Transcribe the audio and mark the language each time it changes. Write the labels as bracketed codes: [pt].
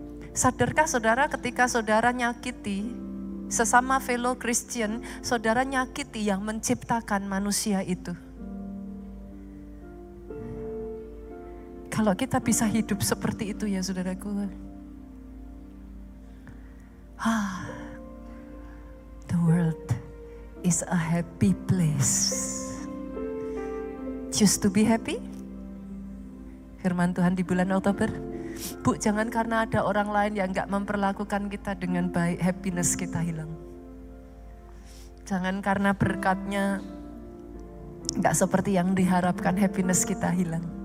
[id] Sadarkah saudara ketika saudara nyakiti sesama fellow Christian, saudara nyakiti yang menciptakan manusia itu. Kalau kita bisa hidup seperti itu ya saudaraku. [en] The world is a happy place. Choose to be happy? [id] firman Tuhan di bulan Oktober. Bu, jangan karena ada orang lain yang gak memperlakukan kita dengan baik, happiness kita hilang. Jangan karena berkatnya gak seperti yang diharapkan, happiness kita hilang.